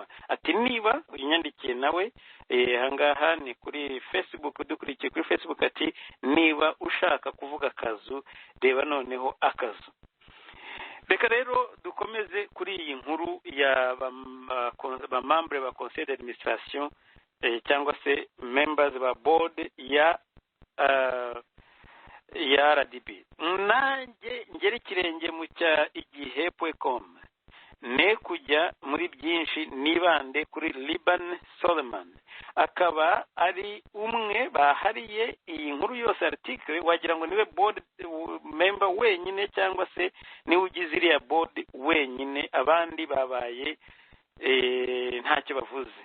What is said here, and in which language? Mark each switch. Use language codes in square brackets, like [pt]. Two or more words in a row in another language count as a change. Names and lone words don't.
[rw] Ati niba unyandikiye nawe ahangaha ni kuri Facebook, dukurikiye kuri Facebook, ati niba ushaka kuvuga akazu reba noneho akazu. Reka rero dukomeze kuri iyi nkuru ya ba membre ba [fr] conseil d'administration [rw] cyangwa se members ba board ya RDB. Nanjye ngera ikirenge mu cya igihe.com, ne kujya muri byinshi nibande kuri Liban Solomon, akaba ari umwe bahariye iyi nkuru yose article, wagira ngo niwe [en] board member [rw] wenyine cyangwa se niwe ugize iriya board wenyine, abandi babaye ntacyo bavuze.